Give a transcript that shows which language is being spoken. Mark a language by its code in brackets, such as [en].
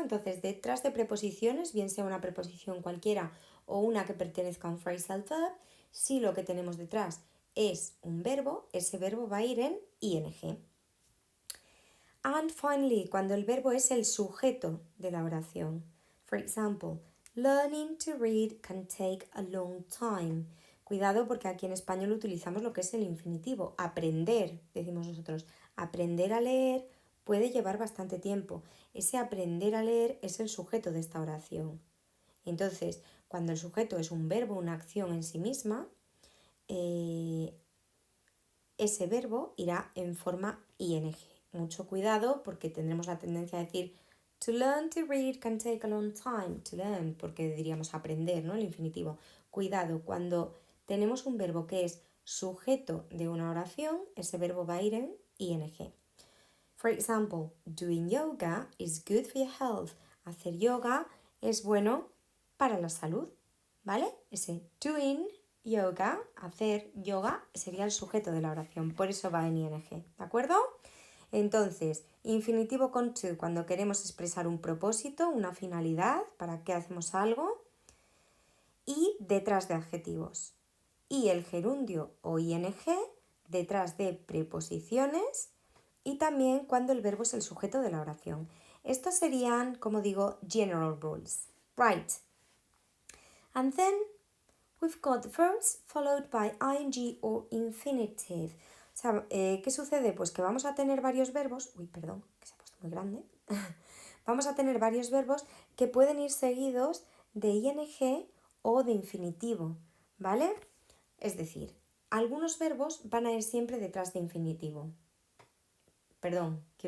[es] Entonces, detrás de preposiciones, bien sea una preposición cualquiera o una que pertenezca a un phrasal verb, si lo que tenemos detrás es un verbo, ese verbo va a ir en ing. [en] And finally, [es] cuando el verbo es el sujeto de la oración. [en] For example, learning to read can take a long time. [es] Cuidado porque aquí en español utilizamos lo que es el infinitivo. Aprender, decimos nosotros. Aprender a leer puede llevar bastante tiempo. Ese aprender a leer es el sujeto de esta oración. Entonces, cuando el sujeto es un verbo, una acción en sí misma, ese verbo irá en forma ing. Mucho cuidado porque tendremos la tendencia a decir [en] to learn to read can take a long time. [es] To learn, porque diríamos aprender, ¿no? El infinitivo. Cuidado, cuando tenemos un verbo que es sujeto de una oración, ese verbo va a ir en ing. [en] For example, doing yoga is good for your health. [es] Hacer yoga es bueno para la salud, ¿vale? Ese [en] doing yoga, [es] hacer yoga, sería el sujeto de la oración, por eso va en ing, ¿de acuerdo? Entonces, infinitivo con to cuando queremos expresar un propósito, una finalidad, para qué hacemos algo, y detrás de adjetivos. Y el gerundio o ing detrás de preposiciones y también cuando el verbo es el sujeto de la oración. Estos serían, como digo, general rules. [en] Right. And then we've got the verbs followed by ing or infinitive. [es] O sea, ¿qué sucede? Pues que vamos a tener varios verbos. Uy, perdón, que se ha puesto muy grande. Vamos a tener varios verbos que pueden ir seguidos de ing o de infinitivo, ¿vale? Es decir, algunos verbos van a ir siempre detrás de infinitivo. Perdón.